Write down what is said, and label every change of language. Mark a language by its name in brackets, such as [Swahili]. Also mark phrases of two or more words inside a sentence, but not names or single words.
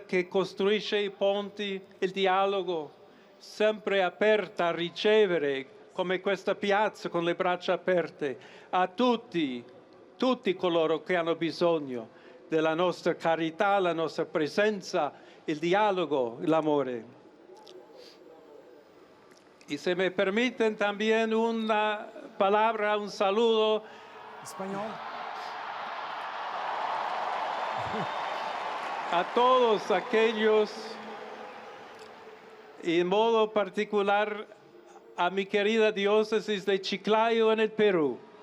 [Italian] che costruisce i ponti, il dialogo, sempre aperta a ricevere, come questa piazza con le braccia aperte, a tutti coloro che hanno bisogno della nostra carità, la nostra presenza, il dialogo, l'amore. [Spanish] Y si me permiten también una palabra, un saludo. Espanhol. a todos aquellos, y en modo particular a mi querida diócesis de Chiclayo en el Perú.